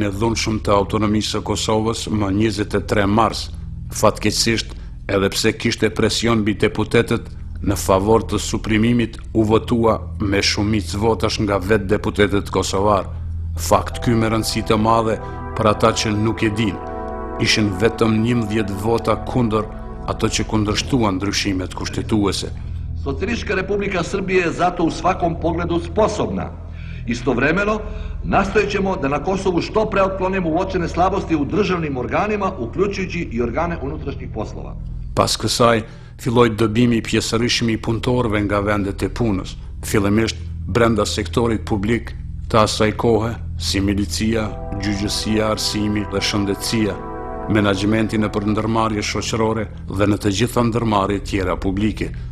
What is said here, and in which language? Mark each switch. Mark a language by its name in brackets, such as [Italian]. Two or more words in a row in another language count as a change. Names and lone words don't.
[Albanian] e dhunshëm të autonomisë së Kosovës më 23 mars, fatkeqësisht edhe pse kishte presion mbi deputetët në favor të suprimimit u votua me shumicë votash nga vetë deputetët kosovar. Fakt ky me rëndësi të madhe për ata që nuk e din. Ishin vetëm 11 vota kundër ato që kundërshtuan ndryshimet kushtetuese. [Serbian] Socijalistička Republika Srbije je zato u svakom pogledu sposobna. Istovremeno, nastojat ćemo da na Kosovu što pre otklonimo uočene slabosti u državnim organima, uključujući i organe unutrašnjih poslova. [Albanian] Pas kësaj, filloi dëbimi i pjesërishtëm i punëtorëve nga vendet e punës, fillimisht brenda sektorit publik të asaj kohe, si milicia, gjyqësia, arsimi dhe shëndetësia, menaxhimenti nëpër ndërmarrje shoqërore dhe në të gjitha ndërmarrjet tjera publike.